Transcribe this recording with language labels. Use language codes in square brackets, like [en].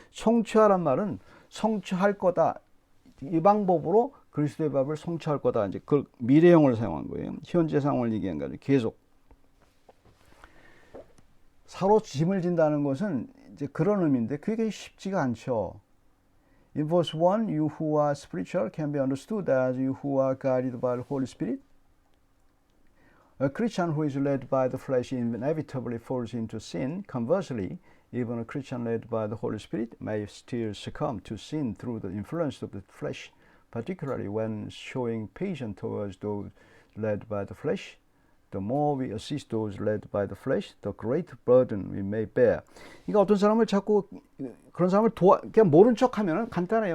[ko] 성취하란 말은 성취할 거다. 이 방법으로 그리스도의 법을 성취할 거다. 이제 그 미래형을 사용한 거예요. 현재 상황을 얘기한 거죠. 계속. 서로 짐을 진다는 것은 이제 그런 의미인데 그게 쉽지가 않죠. [en] In verse 1, you who are spiritual can be understood as you who are guided by the Holy Spirit. A Christian who is led by the flesh inevitably falls into sin. Conversely, even a Christian led by the Holy Spirit may still succumb to sin through the influence of the flesh, particularly when showing patience towards those led by the flesh. The more we assist those led by the flesh, the greater burden we may bear. [ko] 그러니까 어떤 사람을 자꾸 그런 사람을 그냥 모른 척하면은 간단해요.